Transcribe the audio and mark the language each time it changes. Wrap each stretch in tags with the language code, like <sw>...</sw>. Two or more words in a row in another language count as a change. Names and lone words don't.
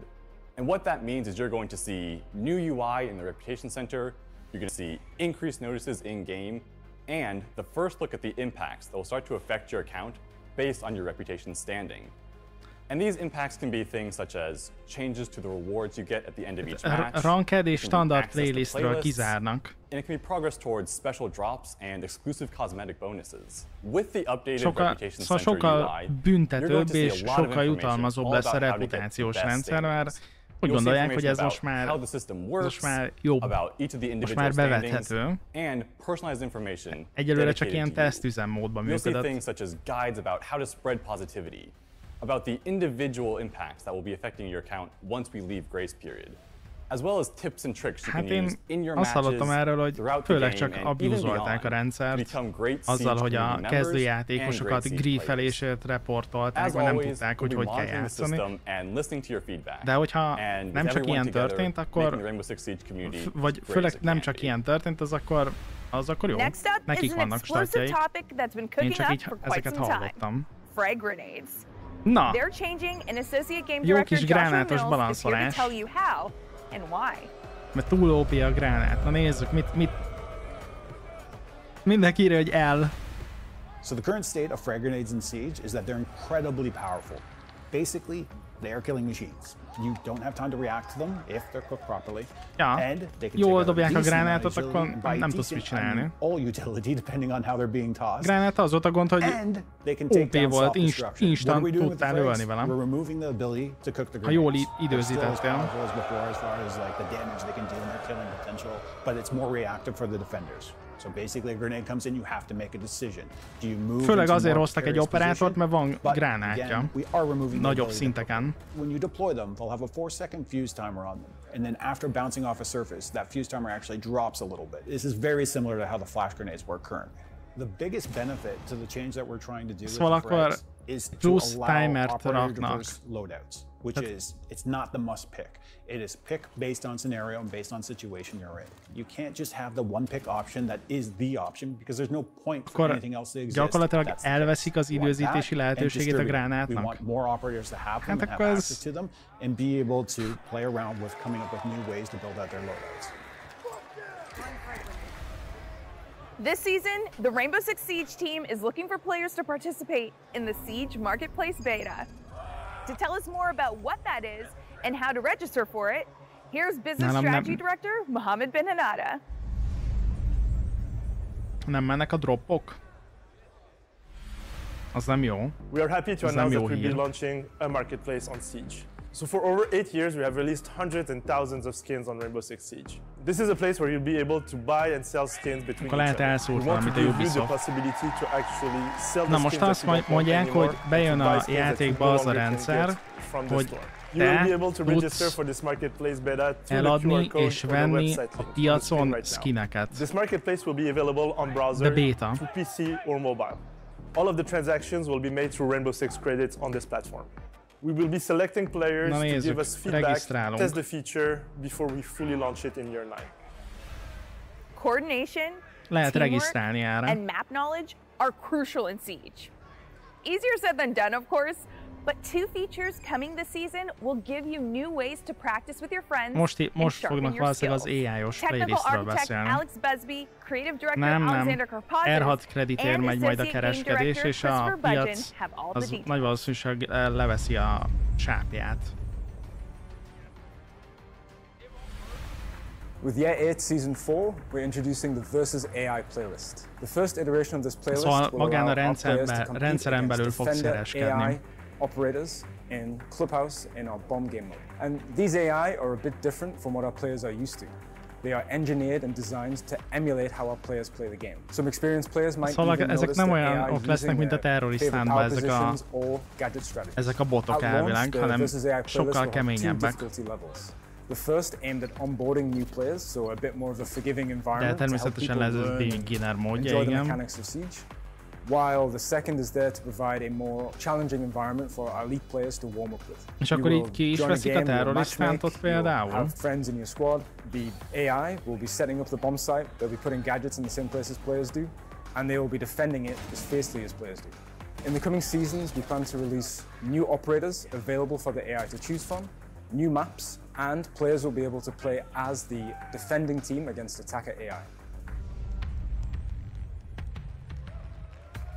<en>And what that means is you're going to see new UI in the Reputation Center, you're going to see increased notices in-game, and the first look at the impacts that will start to affect your account based on your reputation standing. And these impacts can be things such as changes to the rewards you get at the end of each match.</en> <hu>Ranked és standard playlistről kizárnak.</hu> <en>And it can be progress towards special drops and exclusive cosmetic bonuses. With the updated Reputation Center</en> <hu>sokkal büntetőbb és sokkal jutalmazóbb lesz a reputációs rendszer, mert úgy gondolják, hogy ez most már jobb, most már bevethető. Egyelőre csak ilyen tesztüzemmódban működött.</hu> <en>About the individual impacts that will be affecting your account once we leave grace period, as well as tips and tricks you can use in your matches throughout the game</en> <hu>csak abuzolták a rendszert, azzal, hogy a kezdőjátékosokat griefelésért reportolták, vagy nem tudták, hogy hogy kell játszani. De hogyha nem csak ilyen történt, akkor, vagy főleg nem csak ilyen történt, az akkor jó. Nekik vannak statjaik. Én csak így ezeket hallottam. Na, jó kis gránátos balanszolás. Mert túl OP a gránát. Na nézzük, mit... Mindenki írja, hogy L.</hu> <en>So the current state of frag grenades in Siege is that they're incredibly powerful. Basically, they are killing machines. You don't have time to react to them if they're cooked properly.</en> <hu>Ja, jól dobják a gránátot, akkor nem tudsz mit csinálni. Gránát az volt a gond, hogy OP volt, instant tudtál ölni velem. Ha jól időzítettél.</hu> <en>So basically, a grenade comes in, you have to make a decision. Do you move?</en> <hu>Főleg azért hoztak egy operátort, mert van gránátja. Nagyobb szinteken.</hu> <en>When you deploy them, they'll have a 4-second fuse timer on them. And then after bouncing off a surface, that fuse timer actually drops a little bit. This is very similar to how the flash grenades work currently. The biggest benefit to the change that we're trying to do with the frags is to allow operator diverse loadouts, which is, it's not the must pick. It is pick based on scenario and based on situation you're in. You can't just have the one pick option that is the option because there's no point for anything else to exist.</en> <hu>Gyakorlatilag elveszik az időzítési lehetőségét a gránátnak.</hu> <en>We want more operators to have them and have access to them and be able to play around with coming up with new ways to build out their loadouts. This season, the Rainbow Six Siege team is looking for players to participate in the Siege Marketplace Beta. To tell us more about what that is and how to register for it, here's Business Strategy Director Mohammed Ben Hanada.</en> <hu>Nem mennek a dropok? Az nem jó.</hu> <en>We are happy to announce that we'll be launching a marketplace on Siege. So for over 8 years, we have released hundreds and thousands of skins on Rainbow Six Siege. This is a place where you'll be able to buy and sell skins between each other. We want to give you the possibility to actually sell the skins.</en> <hu>Na most azt mondják, hogy bejön a játékba az a rendszer, hogy te tudsz eladni és venni a piacon skineket.</hu> <en>This marketplace will be available on browser, to PC or mobile. All of the transactions will be made through Rainbow Six credits on this platform. We will be selecting players to give us feedback, test the feature before we fully launch it in year 9. Coordination, teamwork, and map knowledge are crucial in Siege. Easier said than done, of course, but 2 features coming this season will give you new ways to practice with your friends and sharpen your skills. Technical architect Alex Busby, creative director Alexander Karpazis,</en> <hu>R6 kreditért megy majd a kereskedés, és a piac az nagy valószínűség leveszi a sápját.</hu> <en>With Year 8 Season 4, we're introducing the Versus AI playlist. The first iteration of this playlist will allow our players to compete against Defender AI operators in Clubhouse in our bomb game mode. And these AI are a bit different from what our players are used to. They are engineered and designed to emulate how our players play the game. Some experienced players might even notice that AI is using their favorite power positions or gadget strategies.</en> <hu>Ezek a botok elvileg, hanem sokkal keményebbek.</hu> <en>The first aimed at onboarding new players, so a bit more of a forgiving environment to help people learn and enjoy the mechanics of Siege. While the second is there to provide a more challenging environment for our elite players to warm up with.</en> <hu>És akkor így ki is veszik a terroristántot például?</hu> <en>Have friends in your squad. The AI will be setting up the bomb site. They'll be putting gadgets in the same place as players do, and they will be defending it as fiercely as players do. In the coming seasons, we plan to release new operators available for the AI to choose from, new maps, and players will be able to play as the defending team against attacker AI.</en>